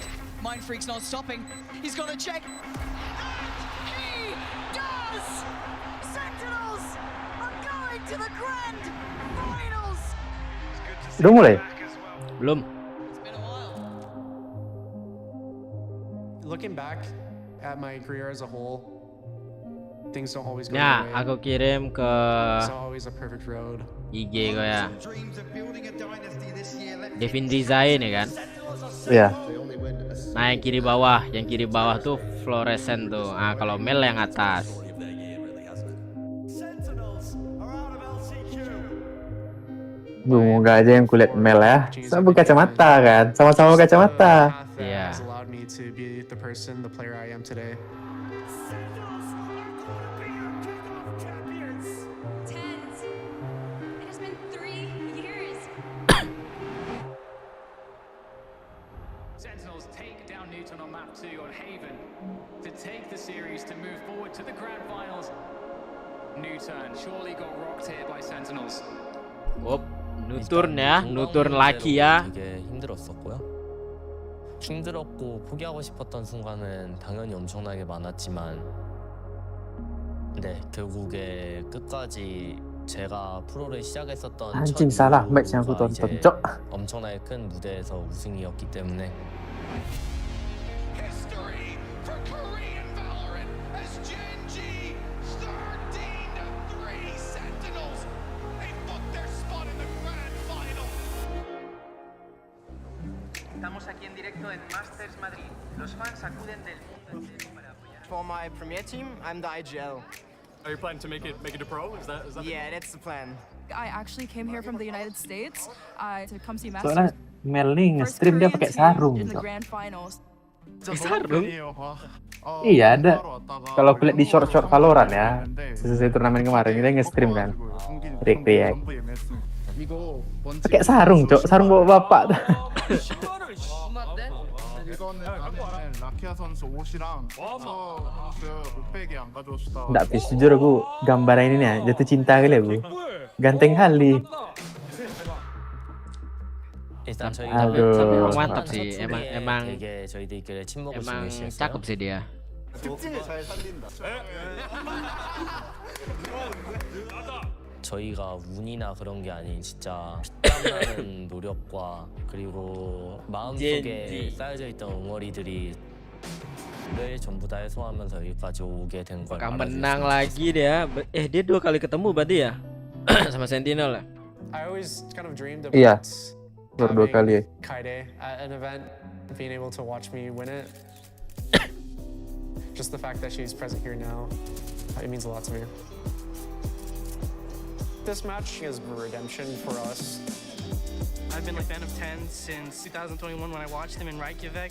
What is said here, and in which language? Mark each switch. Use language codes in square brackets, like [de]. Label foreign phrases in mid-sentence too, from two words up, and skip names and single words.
[en] Mind Freak's not stopping. He's got to check. He does! Sentinels are going to the grand finals! [id] Udah mulai? Belum. [en] Looking back at my career as a whole, things don't always go [id] Ya, [en] your way. [id] aku kirim ke [en] It's not always a perfect road. [id] IG kau ya. Devin Design ya kan? Iya. Nah yang kiri bawah tuh fluorescent tuh. Ah kalau Mel yang atas. Semoga aja yang kulihat Mel ya. Sama kacamata kan, sama-sama kacamata. Iya. [en] Has allowed me to be the person, the player I am today. Tenz, it has been 3 years. Sentinels take down Newton on map 2 on Haven to take the series to move forward to the grand finals. Newton surely got rocked here by Sentinels. 누turn ya, 누turn laki ya. [ko] 되게 힘들었었고요. 힘들었고 포기하고 싶었던 순간은 당연히 엄청나게 많았지만, 네 결국에 끝까지 제가 프로를 시작했었던 [id] Anjing salah match yang aku tonton, Cok. [ko] 엄청나게 큰 무대에서 우승이었기 때문에. [es] Estamos aquí en directo en Masters Madrid. Los fans acuden del mundo entero para apoyar. [en] For my premier team, I'm the IGL. Are you planning to make it a pro? Is that Yeah, that's the plan. I actually came here from the United States to come see [id] Soalnya [en] Masters. [id] Mel nih nge-stream dia pakai sarung, [en] In the [id] Cok. [en] grand finals. [id] Sarung? Iya ada. Kalau kulihat di short Valorant ya, sesuai turnamen kemarin dia nge-stream kan, react. Pakai sarung, Cok, sarung bawa bapak. Nggak, Pis, jujur aku gambaran ini ya jatuh cinta kali ya, Bu. Ganteng kali. [ko] 일단 저희가 [id] Aduh. Tapi emang mantap sih, emang [ko] 되게 저희들끼리 친목을 [id] emang [ko] 중요시했어요. [id] cakep sih dia. [ko] 저희가 운이나 그런 게 아닌 진짜 땀나는 노력과 그리고 마음속에 쌓여져 있던 웅어리들이 를 전부 다 해소하면서 여기까지 오게 된 걸 [id] Bakal [ko] 알아줄 수 [id] menang [ko] 있었어요. [id] lagi dia. Dia 2 kali ketemu berarti ya? Sama Sentinel ya? [en] I always kind of dreamed [id] Iya, [en] about [id] baru 2 kali ya. [en] Kaide at an event, being able to watch me win it. Just the fact that she's present here now, it means a lot to me. This match is redemption for us. I've been a fan of Tenz since 2021 when I watched him in Reykjavik.